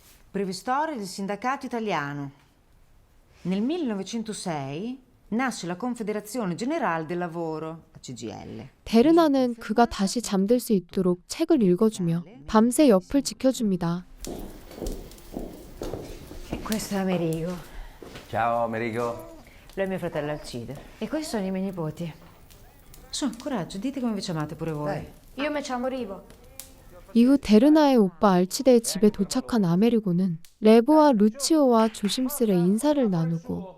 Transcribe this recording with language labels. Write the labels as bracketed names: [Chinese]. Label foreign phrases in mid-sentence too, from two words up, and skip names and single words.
[Italian] Breve storia del sindacato italiano. Nel 1906 nasce la Confederazione Generale del Lavoro, la CGIL. [Korean] 데르나는 그가 다시 잠들 수 있도록 책을 읽어주며 밤새 옆을 지켜줍니다. [Italian] Questo è Amerigo. Ciao, Amerigo. Lui è mio fratello Alcide. E questi sono i miei nipoti. Su, coraggio, dite come vi chiamate pure voi. Io mi chiamo Rivo. [Korean] 이후 데르나의 오빠 알치데의 집에 도착한 아메리고는 레보와 루치오와 조심스레 인사를 나누고